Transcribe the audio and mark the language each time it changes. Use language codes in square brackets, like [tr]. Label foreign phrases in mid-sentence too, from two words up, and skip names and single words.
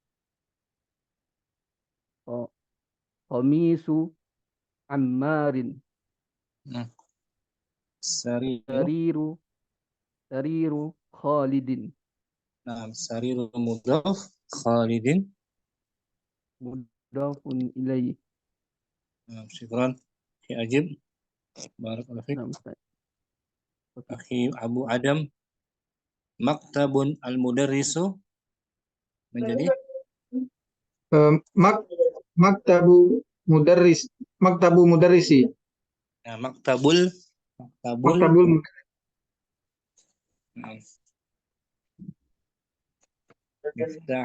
[ar] قميص عمار. sariru. سرير خالد. Nah, سرير مضاف, Khalidin. مضاف إليه. [ms] Nah, [ar] syukran. Akhi Ajib. بارك الله فيك. [ms] Nah, Ustaz. Okey. [ar] Akhi Abu Adam. مكتب المدرس menjadi مكتب مدرس. nah, maktabul Maktabul nah, miftah